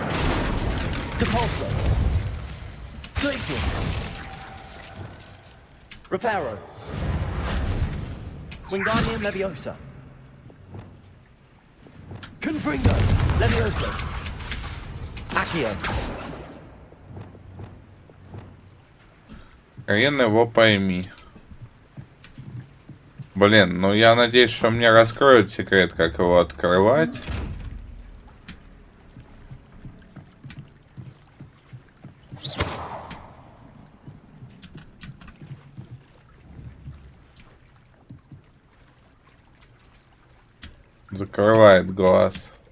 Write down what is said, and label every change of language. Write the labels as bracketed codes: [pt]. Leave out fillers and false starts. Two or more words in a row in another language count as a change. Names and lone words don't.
[ru] Depulso. Glacius. Reparo. Wingardium Leviosa. Confringo. Leviosa. Accio. Хрен его пойми. Блин, ну я надеюсь, что мне раскроют секрет, как его открывать. Закрывает глаз.